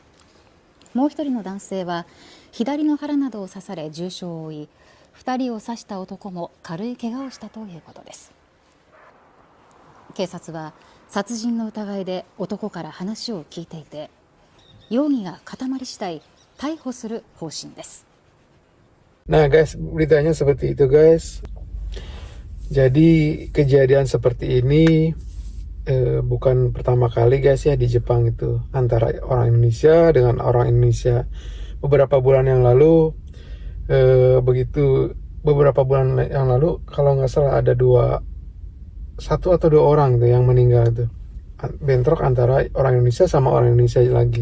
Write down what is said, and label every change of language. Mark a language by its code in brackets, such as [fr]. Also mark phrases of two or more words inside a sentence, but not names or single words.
[ja] もう1人の男性は左の腹などを刺され重傷を負い、2人を刺した男も軽い怪我をしたということです。警察は殺人の疑いで男から話を聞いていて、容疑が固まり次第逮捕する方針です。 [id] Nah guys, beritanya seperti itu guys. Jadi kejadian seperti ini bukan pertama kali guys ya di Jepang itu, antara orang Indonesia dengan orang Indonesia. Beberapa bulan yang lalu beberapa bulan yang lalu kalau nggak salah ada 1 atau 2 orang tuh yang meninggal tuh, bentrok antara orang Indonesia sama orang Indonesia lagi.